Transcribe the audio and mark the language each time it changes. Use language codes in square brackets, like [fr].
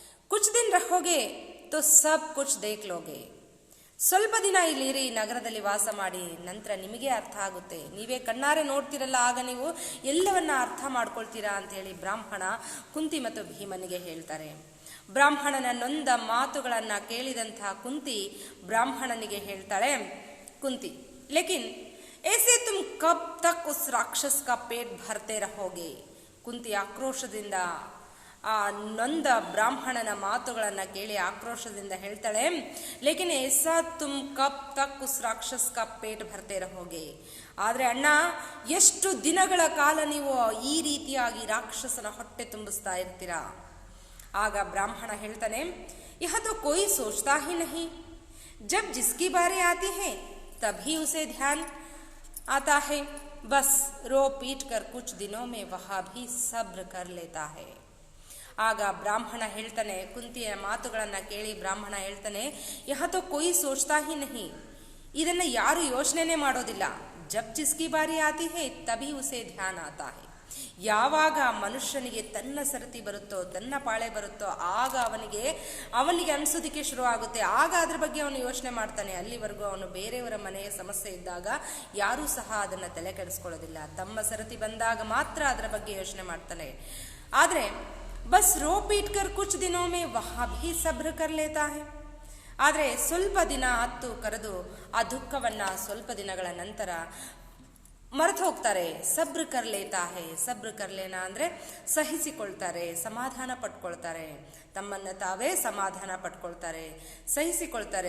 [hi] ಕುಚ್ ದಿನ್ ರಹೋಗೆ ತೋ ಸಬ್ ಕುಚ್ ದೇಖ್ ಲೋಗೆ. [kn] ಸ್ವಲ್ಪ ದಿನ ಇಲ್ಲಿರಿ, ನಗರದಲ್ಲಿ ವಾಸ ಮಾಡಿ, ನಂತರ ನಿಮಗೆ ಅರ್ಥ ಆಗುತ್ತೆ, ನೀವೇ ಕಣ್ಣಾರೆ ನೋಡ್ತಿರಲ್ಲ, ಆಗ ನೀವು ಎಲ್ಲವನ್ನ ಅರ್ಥ ಮಾಡ್ಕೊಳ್ತೀರಾ ಅಂತ ಹೇಳಿ ಬ್ರಾಹ್ಮಣ ಕುಂತಿ ಮತ್ತು ಭೀಮನಿಗೆ ಹೇಳ್ತಾರೆ. ಬ್ರಾಹ್ಮಣನ ನೊಂದ ಮಾತುಗಳನ್ನ ಕೇಳಿದಂತಹ ಕುಂತಿ ಬ್ರಾಹ್ಮಣನಿಗೆ ಹೇಳ್ತಾಳೆ, ಕುಂತಿ [hi] ಲೇಕಿನ್ ऐसे तुम कब तक उस राक्षस का पेट भरते रहोगे. [kn] ಕುಂತಿ ಆಕ್ರೋಶದಿಂದ ಆ ನೊಂದ ಬ್ರಾಹ್ಮಣನ ಮಾತುಗಳನ್ನ ಕೇಳಿ ಆಕ್ರೋಶದಿಂದ ಹೇಳ್ತಾಳೆ, [hi] ಲೇಕಿನ್ ऐसा तुम कब तक उस राक्षस का पेट भरते रहोगे. [kn] ಆದ್ರೆ ಅಣ್ಣ, ಎಷ್ಟು ದಿನಗಳ ಕಾಲ ನೀವು ಈ ರೀತಿಯಾಗಿ ರಾಕ್ಷಸನ ಹೊಟ್ಟೆ ತುಂಬಿಸ್ತಾ ಇರ್ತೀರಾ. ಆಗ ಬ್ರಾಹ್ಮಣ ಹೇಳ್ತಾನೆ, [hi] यह तो कोई सोचता ही नहीं, जब जिसकी बारी आती है तभी उसे ध्यान आता है, बस रो पीट कर कुछ दिनों में वह भी सब्र कर लेता है. [kn] ಆಗ ಬ್ರಾಹ್ಮಣ ಹೇಳ್ತಾನೆ, ಕುಂತಿಯ ಮಾತುಗಳನ್ನ ಕೇಳಿ ಬ್ರಾಹ್ಮಣ ಹೇಳ್ತಾನೆ, [hi] ಯಹ ತೋ ಕೋಯಿ ಸೋಚ್ತಾ ಹಿ ನಹಿ, [kn] ಇದನ್ನ ಯಾರು ಯೋಚನೆ ಮಾಡೋದಿಲ್ಲ. [hi] ಜಬ್ ಜಿಸ್ಕಿ ಬಾರಿ ಆತಿ ಹೇ ತಭಿ ಉಸೆ ಧ್ಯಾನ ಆತಾ ಹೇ. [kn] ಯಾವಾಗ ಮನುಷ್ಯನಿಗೆ ತನ್ನ ಸರತಿ ಬರುತ್ತೋ, ತನ್ನ ಪಾಳೆ ಬರುತ್ತೋ, ಆಗ ಅವನಿಗೆ ಅನ್ಸೋದಿಕ್ಕೆ ಶುರು ಆಗುತ್ತೆ. ಆಗ ಅದ್ರ ಬಗ್ಗೆ ಅವನು ಯೋಚನೆ ಮಾಡ್ತಾನೆ. ಅಲ್ಲಿವರೆಗೂ ಅವನು ಬೇರೆಯವರ ಮನೆಯ ಸಮಸ್ಯೆ ಇದ್ದಾಗ ಯಾರೂ ಸಹ ಅದನ್ನ ತಲೆ ಕೆಡಿಸ್ಕೊಳ್ಳೋದಿಲ್ಲ. ತಮ್ಮ ಸರತಿ ಬಂದಾಗ ಮಾತ್ರ ಅದರ ಬಗ್ಗೆ ಯೋಚನೆ ಮಾಡ್ತಾನೆ. ಆದ್ರೆ [hi] बस रो पीट कर कुछ दिनों में वहां भी सब्र कर लेता है. [kn] ಆದರೆ ಸ್ವಲ್ಪ ದಿನ ಹತ್ತು ಕರೆದು ಆ ದುಃಖವನ್ನ ಸ್ವಲ್ಪ ದಿನಗಳ ನಂತರ ಮರೆತು ಹೋಗ್ತಾರೆ. [hi] ಸಬ್ರ ಕರ್ಲೇತಾ ಹೇ, ಸಬ್ರ ಕರ್ಲೇನಾ [kn] ಅಂದ್ರೆ ಸಹಿಸಿಕೊಳ್ತಾರೆ, ಸಮಾಧಾನ ಪಟ್ಕೊಳ್ತಾರೆ, ತಮ್ಮನ್ನ ತಾವೇ ಸಮಾಧಾನ ಪಟ್ಕೊಳ್ತಾರೆ, ಸಹಿಸಿಕೊಳ್ತಾರೆ.